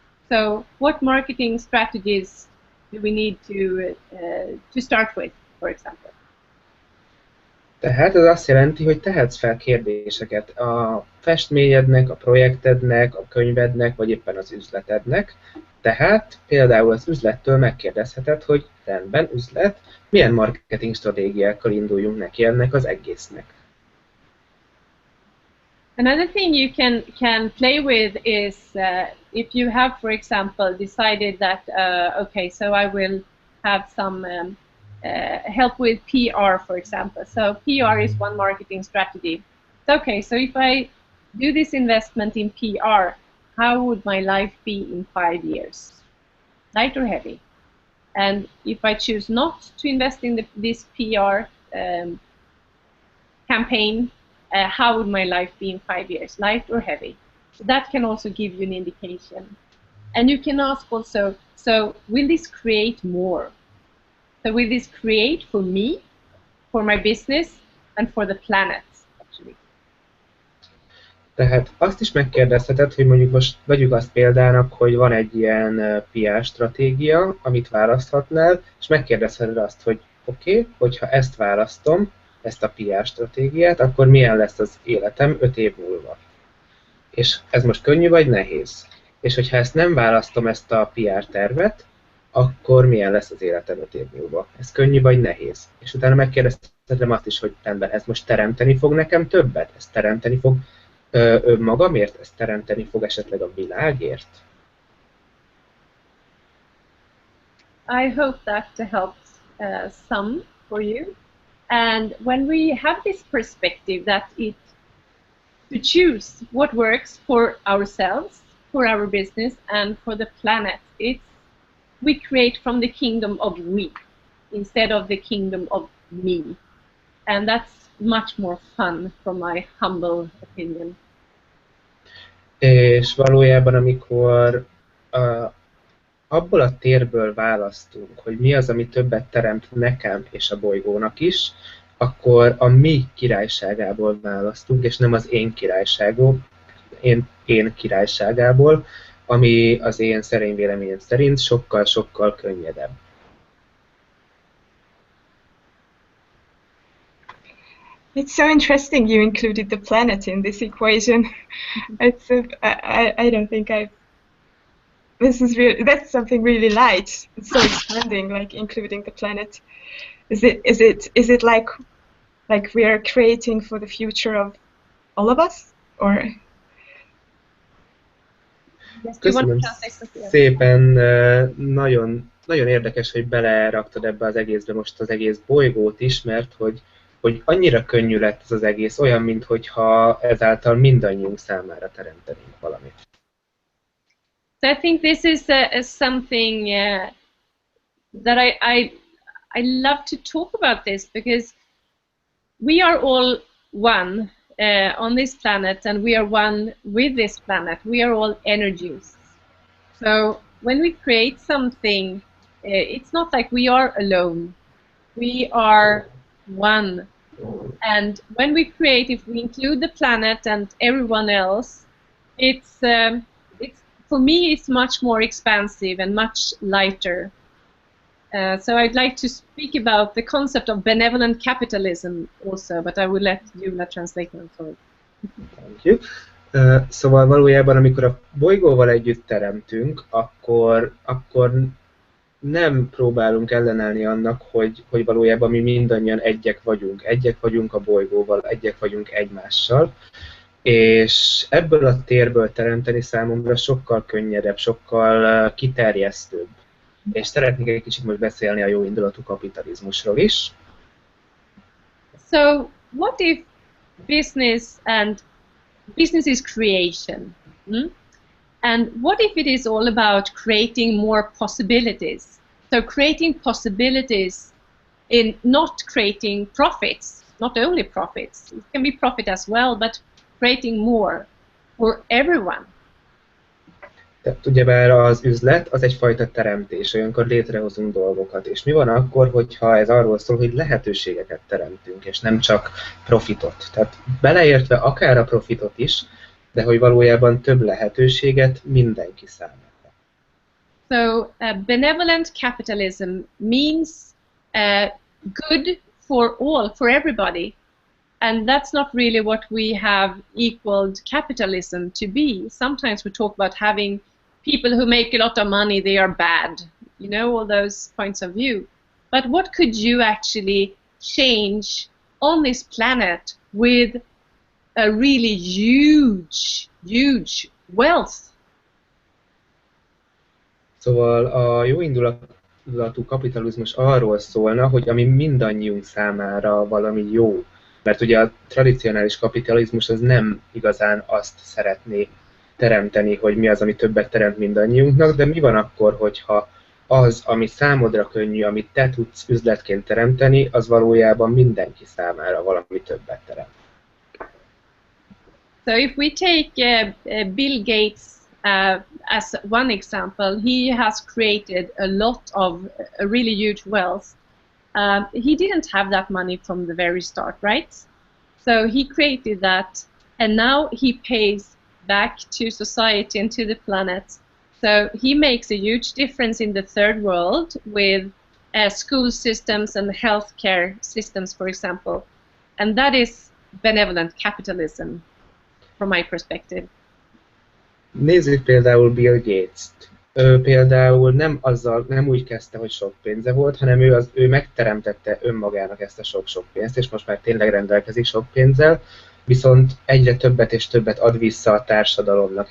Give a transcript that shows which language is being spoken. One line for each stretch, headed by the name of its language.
English: So what marketing strategies do we need to start with, for example?
Hungarian: Tehát ez azt jelenti, hogy tehetsz fel kérdéseket a festményednek, a projektednek, a könyvednek, vagy éppen az üzletednek. Tehát például az üzlettől megkérdezheted, hogy rendben, üzlet, milyen marketing stratégiákkal induljunk neki ennek az egésznek.
English: Another thing you can play with is if you have, for example, decided that, okay, so I will have some help with PR, for example. So PR is one marketing strategy. Okay, so if I do this investment in PR, how would my life be in 5 years? Light or heavy? And if I choose not to invest in this PR campaign, how would my life be in 5 years? Light or heavy? So that can also give you an indication. And you can ask also, so will this create more? So will this create for me, for my business, and for the planet, actually?
Hungarian: Tehát azt is megkérdezheted, hogy mondjuk most vegyük azt példának, hogy van egy ilyen PR stratégia, amit választhatnál, és megkérdezheted azt, hogy oké, hogyha ezt választom, ezt a PR stratégiát, akkor milyen lesz az életem 5 év múlva. És ez most könnyű vagy nehéz? És hogyha ezt nem választom, ezt a PR tervet, akkor milyen lesz az életem 5 év múlva? Ez könnyű vagy nehéz? És utána megkérdezhetem azt is, hogy rendben, ez most teremteni fog nekem többet? Ez teremteni fog önmagamért? Ez teremteni fog esetleg a világért?
English: I hope that helps some for you. And when we have this perspective that to choose what works for ourselves, for our business, and for the planet, we create from the kingdom of we instead of the kingdom of me. And that's much more fun from my humble opinion.
Hungarian: És valójában, amikor abból a térből választunk, hogy mi az, ami többet teremt nekem és a bolygónak is, akkor a mi királyságából választunk, és nem az én királyságom, én királyságából, ami az én szerény véleményem szerint sokkal-sokkal könnyedebb.
English: It's so interesting you included the planet in this equation. It's I don't think I've that's something really light. It's so expanding, like including the planet. Is it like we are creating for the future of all of us, or?
Hungarian: Köszönöm szépen, nagyon, nagyon érdekes, hogy beleraktad ebbe az egészbe most az egész bolygót is, mert hogy annyira könnyű lett ez az egész, olyan, mintha ezáltal mindannyiunk számára teremtenénk valamit.
English: So I think this is something that I love to talk about this, because we are all one on this planet, and we are one with this planet. We are all energies. So when we create something, it's not like we are alone. We are one. And when we create, if we include the planet and everyone else, it's for me, it's much more expansive and much lighter. So I'd like to speak about the concept of benevolent capitalism also, but I will let Jula translate them for it. Thank you.
Hungarian: Szóval valójában, amikor a bolygóval együtt teremtünk, akkor nem próbálunk ellenállni annak, hogy valójában mi mindannyian egyek vagyunk a bolygóval, egyek vagyunk egymással, és ebből a térből teremteni számomra sokkal könnyedebb, sokkal kiterjesztőbb. És szeretnék egy kicsit most beszélni a jóindulatú kapitalizmusról is.
English: So, what if business is creation? And what if it is all about creating more possibilities? So creating possibilities in not creating profits, not only profits. It can be profit as well, but creating more for everyone.
Hungarian: Tehát ugyebár az üzlet az egyfajta teremtés, olyankor létrehozunk dolgokat. És mi van akkor, hogyha ez arról szól, hogy lehetőségeket teremtünk, és nem csak profitot. Tehát beleértve akár a profitot is, de hogy valójában több lehetőséget mindenki számára.
English: So benevolent capitalism means good for all, for everybody. And that's not really what we have equaled capitalism to be. Sometimes we talk about having people who make a lot of money, they are bad. You know, all those points of view. But what could you actually change on this planet with a really huge wealth?
Hungarian: Szóval a jóindulatú kapitalizmus arról szólna, hogy ami mindannyiunk számára valami jó. Mert ugye a tradicionális kapitalizmus az nem igazán azt szeretné teremteni, hogy mi az, ami többet teremt mindannyiunknak, de mi van akkor, hogyha az, ami számodra könnyű, amit te tudsz üzletként teremteni, az valójában mindenki számára valami többet teremt.
English: So if we take Bill Gates as one example, he has created a lot of really huge wealth. He didn't have that money from the very start, right? So he created that, and now he pays back to society and to the planet. So he makes a huge difference in the third world with school systems and healthcare systems, for example. And that is benevolent capitalism, from my perspective.
Hungarian: Nézzük például Bill Gates-t. Ő például nem úgy kezdte, hogy sok pénze volt, hanem ő megteremtette önmagának ezt a sok pénzt, és most már tényleg rendelkezik sok pénzzel, viszont egyre többet és többet ad vissza a társadalomnak.